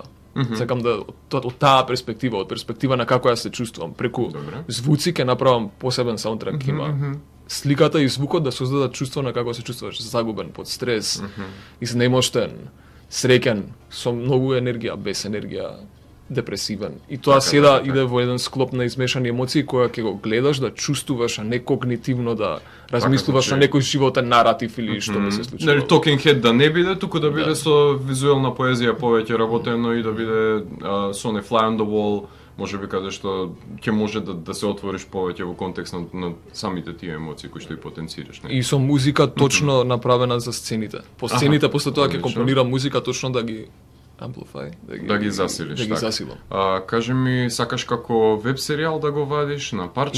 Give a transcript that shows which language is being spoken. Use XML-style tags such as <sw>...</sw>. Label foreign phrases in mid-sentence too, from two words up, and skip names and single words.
<mk>Сакам да од таа перспектива, од перспектива на како јас се чувствувам, преку звуци ќе направам посебен саундтрак, има сликата и звукот да создадат чувство на како се чувствуваш, загубен, под стрес, изнемоштен, среќен, со многу енергија, без енергија, депресивен. И тоа седа иде во еден склоп на измешани емоции која ќе го гледаш да чувствуваш, а не когнитивно да размислуваш на некој животен наратив или што би се случило. Нели</mk> <en>talking head</en> <mk>да не биде, туку да биде со визуелна поезија повеќе работено и да биде со не</mk> <en>fly on the wall,</en> <mk>можеби каде што ќе може да се отвориш повеќе во контекст на самите тие емоции кои што и потенцираш. И со музика точно направена за сцените. По сцените после тоа ќе компонирам музика точно да ги amplify, да ги засилиш. Да ги засилам. Кажи ми, сакаш како веб серијал да го вадиш на парчење?</mk>